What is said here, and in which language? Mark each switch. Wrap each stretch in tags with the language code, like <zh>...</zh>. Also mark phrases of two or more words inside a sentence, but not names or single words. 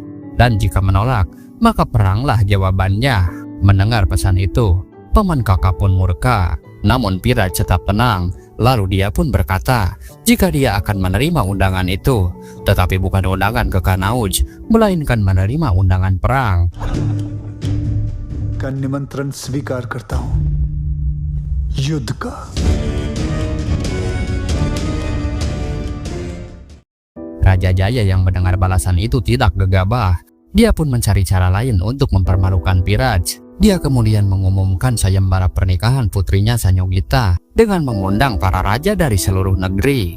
<id>Dan jika menolak, maka peranglah jawabannya. Mendengar pesan itu, paman kakak pun murka. Namun Piraj tetap tenang. Lalu dia pun berkata, jika dia akan menerima undangan itu, tetapi bukan undangan ke Kanauj, melainkan menerima undangan perang.</id> <hi>का निमंत्रण स्वीकार करता हूं, युद्ध का।</hi> <id>Raja Jaya yang mendengar balasan itu tidak gegabah. Dia pun mencari cara lain untuk mempermalukan Piraj. Dia kemudian mengumumkan sayembara pernikahan putrinya Sanyogita dengan mengundang para raja dari seluruh negeri.</id>